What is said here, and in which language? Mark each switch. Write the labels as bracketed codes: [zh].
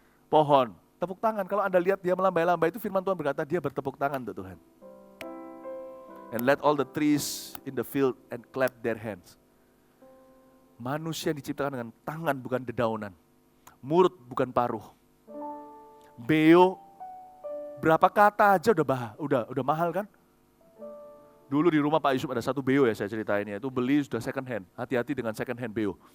[id] Pohon, tepuk tangan. Kalau Anda lihat dia melambai-lambai, itu firman Tuhan berkata dia bertepuk tangan untuk Tuhan. [en] And let all the trees in the field and clap their hands. [id] Manusia yang diciptakan dengan tangan bukan dedaunan. Mulut bukan paruh. Beo, berapa kata aja udah mahal kan? Dulu di rumah Pak Yusuf ada satu beo ya, saya ceritain ya, itu beli sudah second hand. Hati-hati dengan second hand beo.